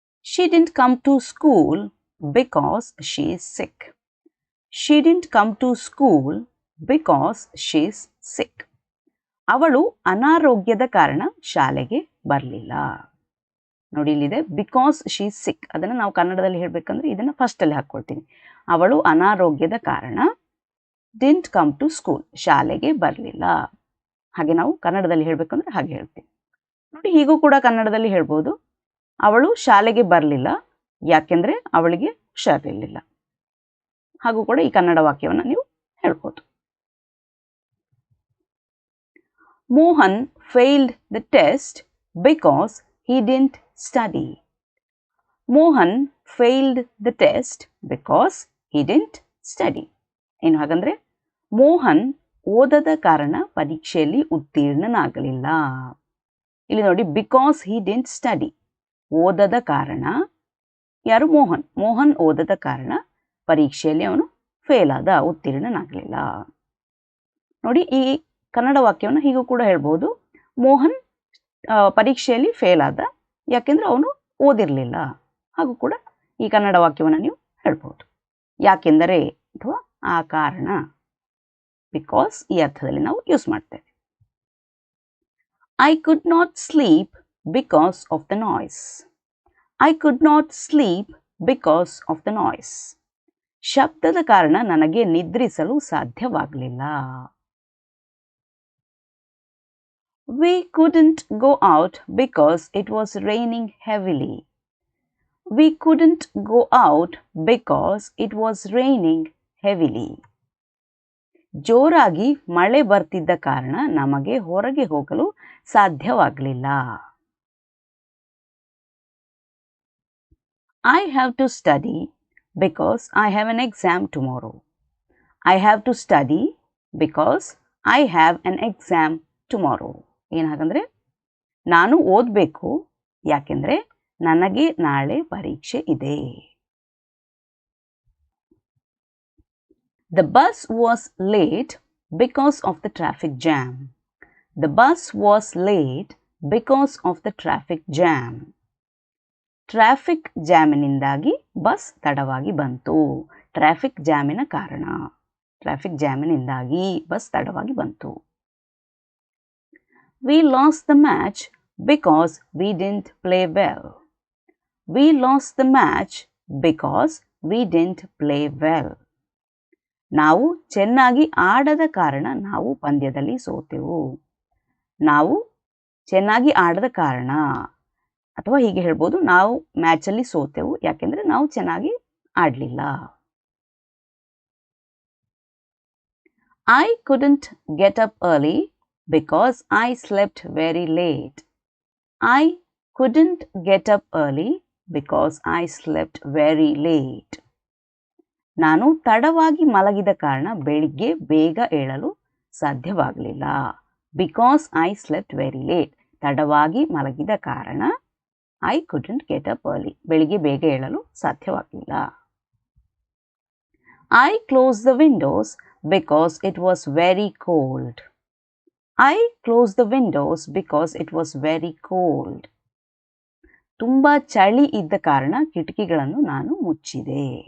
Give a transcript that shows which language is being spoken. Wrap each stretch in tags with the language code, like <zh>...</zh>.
<en>She didn't come to school because she is sick. She didn't come to school because she is sick.</en> <kn>ಅವಳು ಅನಾರೋಗ್ಯದ ಕಾರಣ ಶಾಲೆಗೆ ಬರಲಿಲ್ಲ. ನೋಡಿ, ಇಲ್ಲಿದೆ</kn> <en>Because she is sick.</en> <kn>ಅದನ್ನು ನಾವು ಕನ್ನಡದಲ್ಲಿ ಹೇಳಬೇಕಂದ್ರೆ ಇದನ್ನು ಫಸ್ಟಲ್ಲಿ ಹಾಕ್ಕೊಳ್ತೀನಿ. ಅವಳು ಅನಾರೋಗ್ಯದ ಕಾರಣ</kn> <en>didn't come to school,</en> <kn>ಶಾಲೆಗೆ ಬರಲಿಲ್ಲ. ಹಾಗೆ ನಾವು ಕನ್ನಡದಲ್ಲಿ ಹೇಳಬೇಕಂದ್ರೆ ಹಾಗೆ ಹೇಳ್ತೀವಿ. ನೋಡಿ, ಹೀಗೂ ಕೂಡ ಕನ್ನಡದಲ್ಲಿ ಹೇಳ್ಬೋದು. ಅವಳು ಶಾಲೆಗೆ ಬರಲಿಲ್ಲ ಯಾಕೆಂದರೆ ಅವಳಿಗೆ ಹುಷಾರಿರಲಿಲ್ಲ. ಹಾಗೂ ಕೂಡ ಈ ಕನ್ನಡ ವಾಕ್ಯವನ್ನು ನೀವು ಹೇಳ್ಬೋದು.</kn> <en>Mohan failed the test because he didn't study. Mohan failed the test because he didn't study.</en> <kn>ಏನು ಹಾಗಂದ್ರೆ ಮೋಹನ್ ಓದದ ಕಾರಣ ಪರೀಕ್ಷೆಯಲ್ಲಿ ಉತ್ತೀರ್ಣನಾಗಲಿಲ್ಲ. ಇಲ್ಲಿ ನೋಡಿ, ಬಿಕಾಸ್</kn> <en>he didn't study,</en> <kn>ಓದದ ಕಾರಣ. ಯಾರು? ಮೋಹನ್. ಮೋಹನ್ ಓದದ ಕಾರಣ ಪರೀಕ್ಷೆಯಲ್ಲಿ ಅವನು ಫೇಲ್ ಆದ, ಉತ್ತೀರ್ಣನಾಗಲಿಲ್ಲ. ನೋಡಿ, ಈ ಕನ್ನಡ ವಾಕ್ಯವನ್ನು ಹೀಗೂ ಕೂಡ ಹೇಳ್ಬೋದು. ಮೋಹನ್ ಪರೀಕ್ಷೆಯಲ್ಲಿ ಫೇಲ್ ಆದ ಯಾಕೆಂದ್ರೆ ಅವನು ಓದಿರಲಿಲ್ಲ. ಹಾಗೂ ಕೂಡ ಈ ಕನ್ನಡ ವಾಕ್ಯವನ್ನು ನೀವು ಹೇಳ್ಬೋದು. ಯಾಕೆಂದರೆ ಅಥವಾ ಆ ಕಾರಣ, ಬಿಕಾಸ್ ಈ ಅರ್ಥದಲ್ಲಿ ನಾವು ಯೂಸ್ ಮಾಡ್ತೇವೆ.</kn> <en>I could not sleep because of the noise. I could not sleep because of the noise.</en> <kn>ಶಬ್ದದ ಕಾರಣ ನನಗೆ ನಿದ್ರಿಸಲು ಸಾಧ್ಯವಾಗಲಿಲ್ಲ.</kn> <en>We couldn't go out because it was raining heavily. We couldn't go out because it was raining heavily.</en> <kn>ಜೋರಾಗಿ ಮಳೆ ಬರ್ತಿದ್ದ ಕಾರಣ ನಮಗೆ ಹೊರಗೆ ಹೋಗಲು ಸಾಧ್ಯವಾಗಲಿಲ್ಲ.</kn> <en>I have to study because I have an exam tomorrow. I have to study because I have an exam tomorrow.</en> <kn>ಏನು ಹಾಗಂದ್ರೆ ನಾನು ಓದಬೇಕು ಯಾಕೆಂದರೆ ನನಗೆ ನಾಳೆ ಪರೀಕ್ಷೆ ಇದೆ.</kn> <en>The bus was late because of the traffic jam. The bus was late because of the traffic jam.</en> <kn>Traffic ಜಾಮಿನಿಂದಾಗಿ bus ತಡವಾಗಿ ಬಂತು. ಟ್ರಾಫಿಕ್ ಜಾಮಿನ ಕಾರಣ, ಟ್ರಾಫಿಕ್ ಜಾಮಿನಿಂದಾಗಿ ಬಸ್ ತಡವಾಗಿ ಬಂತು.</kn> <en>We lost the match because we didn't play well. We lost the match because we didn't play well.</en> <kn>ನಾವು ಚೆನ್ನಾಗಿ ಆಡದ ಕಾರಣ ನಾವು ಪಂದ್ಯದಲ್ಲಿ ಸೋತೆವು. ನಾವು ಚೆನ್ನಾಗಿ ಆಡದ ಕಾರಣ, ಅಥವಾ ಹೀಗೆ ಹೇಳ್ಬೋದು, ನಾವು ಮ್ಯಾಚಲ್ಲಿ ಸೋತೆವು ಯಾಕೆಂದರೆ ನಾವು ಚೆನ್ನಾಗಿ ಆಡಲಿಲ್ಲ.</kn> <en>I couldn't get up early because I slept very late. I couldn't get up early because I slept very late.</en> <kn>ನಾನು ತಡವಾಗಿ ಮಲಗಿದ ಕಾರಣ ಬೆಳಿಗ್ಗೆ ಬೇಗ ಏಳಲು ಸಾಧ್ಯವಾಗಲಿಲ್ಲ.</kn> <en>Because I slept very late.</en> <kn>ತಡವಾಗಿ ಮಲಗಿದ ಕಾರಣ</kn> <en>I couldn't get up early.</en> <kn>ಬೆಳಿಗ್ಗೆ ಬೇಗ ಏಳಲು ಸಾಧ್ಯವಾಗಲಿಲ್ಲ.</kn> <en>I closed the windows because it was very cold. I closed the windows because it was very cold.</en> <kn>ತುಂಬ ಚಳಿ ಇದ್ದ ಕಾರಣ ಕಿಟಕಿಗಳನ್ನು ನಾನು ಮುಚ್ಚಿದೆ.</kn>